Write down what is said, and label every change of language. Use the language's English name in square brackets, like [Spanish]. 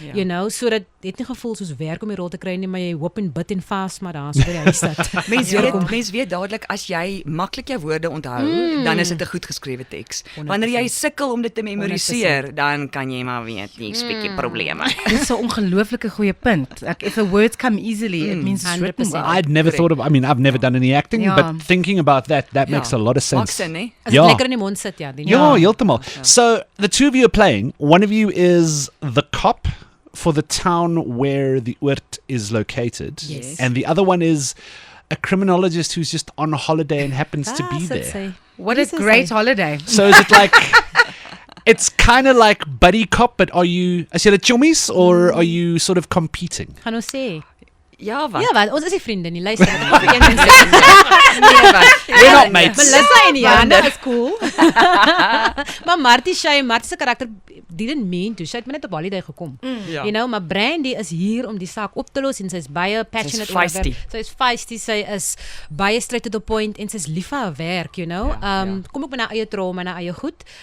[English] You know, [Afrikaans] so dat dit nie gevoel soos werk om die rol te kry nie, maar jy hoop en bid en vas maar daar so by die huis sit. Mens weet dadelik as jy maklik jou woorde onthou, dan is dit 'n goed geskrewe teks. Wanneer jy sukkel om dit te memoriseer, dan kan jy maar weet, jy's bietjie probleme. Dit is 'n ongelooflike goeie punt. [English] If the words come easily, it means it's written well. I'd never thought of, I've never done any acting, but thinking about that makes a lot of sense. [Afrikaans] Maak sin, hè? As dit lekker in die mond sit, Ja, heeltemal. [English] So, the two of you are playing. One of you is the cop for the town where the Oord is located. Yes. And the other one is a criminologist who's just on holiday and happens to be there. What a great holiday. So is it like, it's kind of like buddy cop, but are you chummies or are you sort of competing? [Afrikaans] Gaan ons sê. Ja, wat? Ja, wat? Ons is nie vriende nie. Luister, ek gaan vir een ding sê. Nee, wat? [English] We're not mates. [Afrikaans] Melissa en Jana is cool. Maar Martie se karakter [English] didn't mean to. [Afrikaans] Sy het net op holiday gekom. Ja. [English] You know, [Afrikaans] maar Brandy is hier om die saak op te los en sy is baie passionate oor haar werk. Sy is feisty, sy is baie [English] straight to the point [Afrikaans] en sy is lief vir haar werk, [English] you know. [Afrikaans] Kom ook met haar eie trauma en haar eie goed.